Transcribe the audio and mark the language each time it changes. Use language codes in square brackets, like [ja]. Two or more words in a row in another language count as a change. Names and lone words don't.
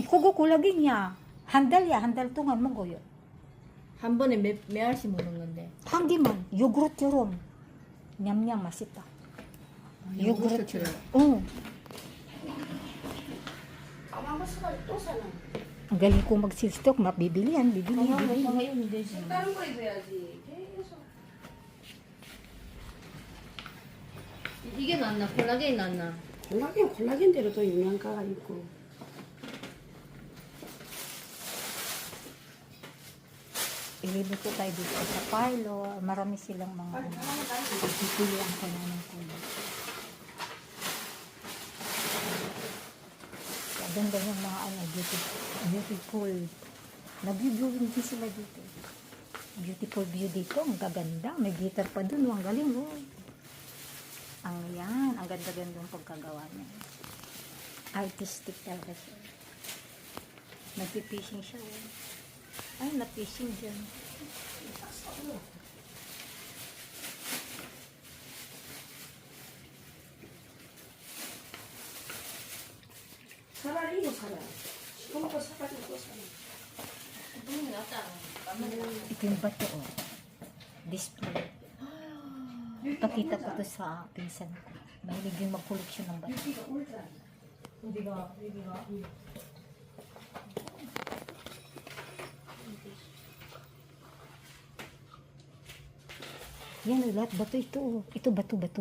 [ko] 그거 콜라겐이야. 한 달이야. 한 달 동안 먹어요. 한 번에 몇 알씩 먹는 건데. 한 개만. 요구르트처럼. 냠냠 맛있다. 요구르트. 응. 까먹고 사가지고 또 사나? [tl] Ang galing kong mag-silstock, mabibili yan, bibili yan. [ko] 해주면 되지. 다른 거 입어야지. 계속. 이게 낫나? 콜라겐이 낫나? 콜라겐대로 또 영양가가 있고. [tl] Ilibot ko tayo dito sa parlor. Marami silang mga pipilian ko na ng kulay. Ganda yung mga beautiful. Nag-viewing din sila dito. [en] Beautiful view [tl] dito. Ang gaganda. May guitar pa dun. Ang galing. Oh. Ang yan. Ang ganda-ganda ng pagkagawa niya. Artistic talaga siya. Nag-fishing siya. Oh. Ay, na-fishing dyan. [ko] 차라리 이거 사라. 시커멓 거 사가지고 또 사나? 돈이 낫잖아. [tl] Ito yung bato, oh. Display. Pakita ko to sa pinsan ko. Mahilig din mag-collection ng bato. [ko] 여기가. [tl] Yan, lahat bato ito, oh. Ito bato-bato.